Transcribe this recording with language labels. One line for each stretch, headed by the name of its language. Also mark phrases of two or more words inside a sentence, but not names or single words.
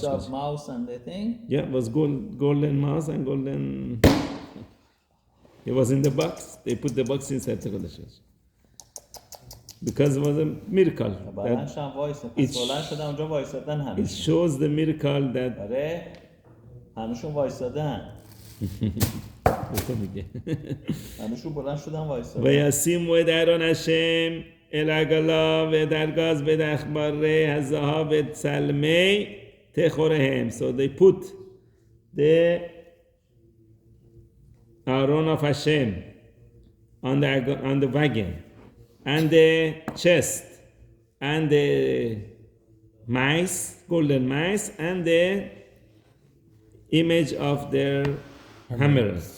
English: of mouse and the thing? Yeah, it was golden mouse and golden. It was in the box. They put the box inside the Kodesh. Because it was a miracle. It shows the miracle that.
Persian: همشون وایسادن همشون بلند شدن وایسادن
Hebrew: וישימו את אהרון השם אל העגלה ואת הארגז ואת עכברי הזהב ואת צלמי תחוריהם.
English: So they put the Aaron of Hashem on the wagon and the chest and the mice, golden mice, and the image of their hammers.